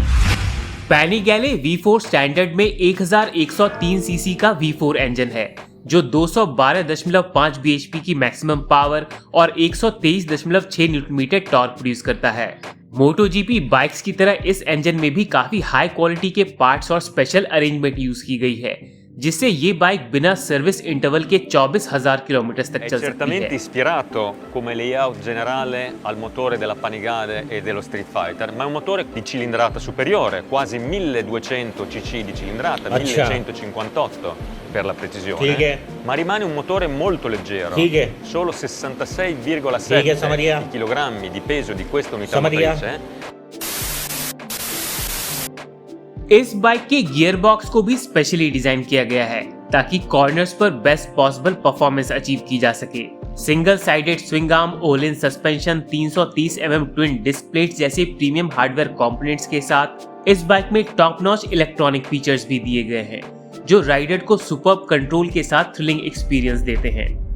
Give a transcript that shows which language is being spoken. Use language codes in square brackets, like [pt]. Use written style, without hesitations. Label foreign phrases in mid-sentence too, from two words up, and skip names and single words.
[hi] पैनिगैले V4 स्टैंडर्ड में 1103 सीसी का V4 इंजन है जो 212.5 bhp की [en] maximum power [hi] और 123.6 [en] newton torque [hi] प्रोड्यूस करता है। MotoGP बाइक्स की तरह इस इंजन में भी काफी [en] high quality [hi] के पार्ट्स और [en] special arrangement use [hi] की गई है, जिससे ये बाइक बिना [en] service interval [hi] के 24,000 किलोमीटर तक चल सकती है। [it] Certamente ispirato come layout generale al motore della Panigale e dello Street Fighter, ma è un motore di cilindrata superiore, quasi 1200 cc di cilindrata, 1158 per la precisione, ma rimane un motore molto leggero, solo 66,7 kg di peso di questa unità motrice. [hi] इस बाइक के [en] gear box [hi] को भी [en] specially design [hi] किया गया है ताकि कॉर्नर्स पर [en] best possible performance achieve [hi] की जा सके। [en] single sided swing arm, Ohlins suspension, 330 mm twin disc plates [hi] जैसे [en] premium hardware components [hi] के साथ इस बाइक में [en] top notch electronic features [hi] भी दिए गए हैं जो राइडर को [en] superb control [hi] के साथ [en] thrilling experience [hi] देते हैं।